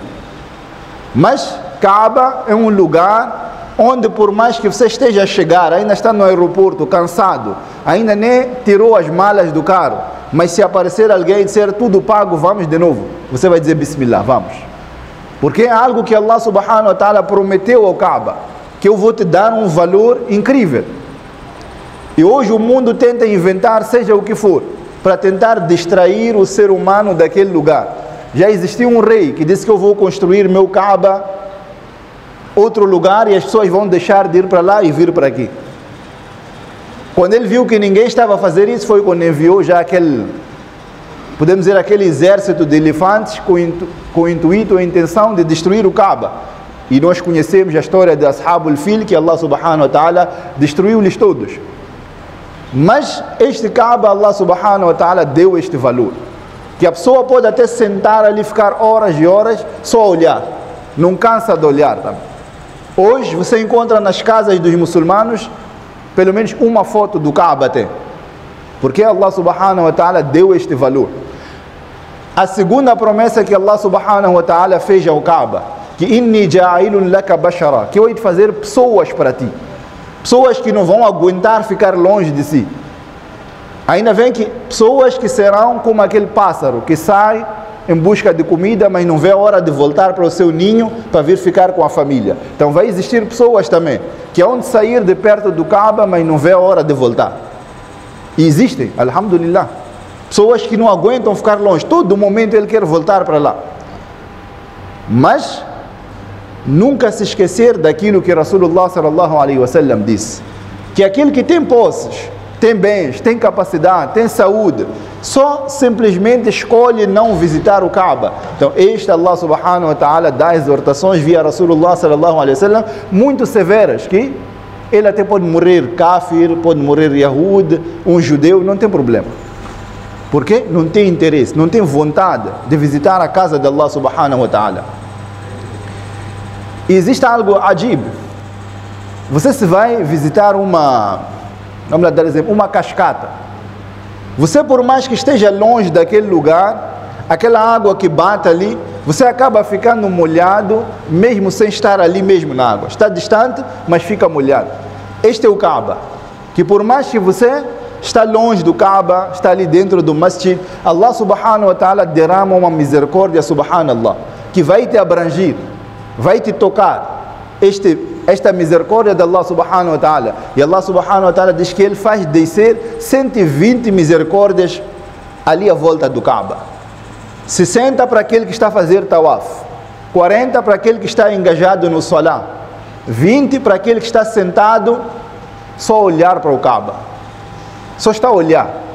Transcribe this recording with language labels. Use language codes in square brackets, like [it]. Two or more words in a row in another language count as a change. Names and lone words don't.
[pt] Mas Kaaba é um lugar onde por mais que você esteja a chegar, ainda está no aeroporto, cansado, ainda nem tirou as malas do carro, mas se aparecer alguém e disser, tudo pago, vamos de novo, você vai dizer, Bismillah, vamos. Porque é algo que [ar] الله سبحانه وتعالى [pt] prometeu ao Kaaba, que eu vou te dar um valor incrível. E hoje o mundo tenta inventar, seja o que for, para tentar distrair o ser humano daquele lugar. Já existiu um rei que disse que eu vou construir meu Kaaba, outro lugar, e as pessoas vão deixar de ir para lá e vir para aqui. Quando ele viu que ninguém estava a fazer isso, foi quando enviou já podemos dizer, aquele exército de elefantes com o intuito, a intenção de destruir o Kaaba. E nós conhecemos a história de [ar] أصحاب الفيل, [pt] que [ar] الله سبحانه وتعالى [pt] destruiu-lhes todos. Mas este Kaaba, [ar] الله سبحانه وتعالى [pt] deu este valor, que a pessoa pode até sentar ali, ficar horas e horas só a olhar, não cansa de olhar também. Hoje você encontra nas casas dos muçulmanos pelo menos uma foto do Kaaba até, porque [ar] الله سبحانه وتعالى [pt] deu este valor. A segunda promessa que [ar] الله سبحانه وتعالى [pt] fez ao Kaaba, que [ar] إني جاعل لك بشرا, [pt] que eu hei de fazer pessoas para ti, pessoas que não vão aguentar ficar longe de si. Ainda vem que pessoas que serão como aquele pássaro que sai em busca de comida, mas não vê a hora de voltar para o seu ninho para vir ficar com a família. Então vai existir pessoas também que hão de sair de perto do Kaaba, mas não vê a hora de voltar. E existem, alhamdulillah, pessoas que não aguentam ficar longe, todo momento ele quer voltar para lá. Mas nunca se esquecer daquilo que [ar] رسول الله صلى الله عليه وسلم [pt] disse, que aquele que tem posses, tem bens, tem capacidade, tem saúde, só simplesmente escolhe não visitar o Kaaba. Então este [ar] الله سبحانه وتعالى [pt] dá exortações via [ar] رسول الله صلى الله عليه وسلم [pt] muito severas, que ele até pode morrer kafir, pode morrer Yahud, um judeu, não tem problema. Porque não tem interesse, não tem vontade de visitar a casa de [ar] الله سبحانه وتعالى. [pt] E existe algo ajib. Você se vai visitar vamos lá dar exemplo, uma cascata. Você, por mais que esteja longe daquele lugar, aquela água que bate ali, você acaba ficando molhado, mesmo sem estar ali mesmo na água. Está distante, mas fica molhado. Este é o Kaaba, que por mais que você está longe do Kaaba, está ali dentro do masjid, [ar] الله سبحانه وتعالى [pt] derrama uma misericórdia, subhanallah, que vai te abranger, vai te tocar. Esta misericórdia de [ar] الله سبحانه وتعالى. [pt] E [ar] الله سبحانه وتعالى [pt] diz que Ele faz descer 120 misericórdias ali à volta do Kaaba. 60 para aquele que está a fazer tawaf, 40 para aquele que está engajado no salah, 20 para aquele que está sentado só a olhar para o Kaaba, só está a olhar.